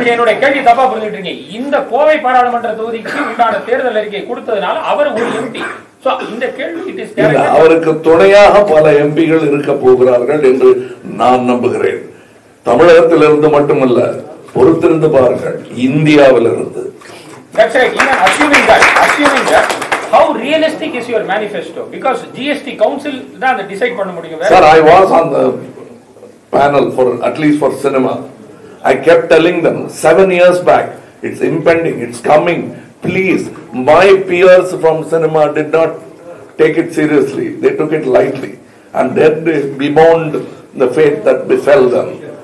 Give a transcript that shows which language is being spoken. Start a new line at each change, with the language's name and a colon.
Tamil: என்னுடைய கேள்வி தப்பா புரிஞ்சுட்டு இருக்கீங்க. இந்த கோவை பாராளுமன்ற தொகுதிக்கு உண்டான தேர்தல் அறிக்கை கொடுத்ததுனால அவர் ஒரு எம்பி. இந்த கேள்வி அவருக்கு துணையாக பல எம்பிகள் இருக்க போகிறார்கள் என்று நான் நம்புகிறேன். தமிழகத்திலிருந்து மட்டுமல்ல, பொறுத்திருந்து பாருங்கள், இந்தியாவிலிருந்து.
English: That's right. Even assuming that, how realistic is your manifesto?
Tamil: Because GST Council தான் அதை decide பண்ண முடியும்.
English: Sir, I was on the panel for at least for cinema. I kept telling them 7 years back, it's impending, it's coming. Please, my peers from cinema did not take it seriously. They took it lightly, and then they bemoaned the fate that befell them.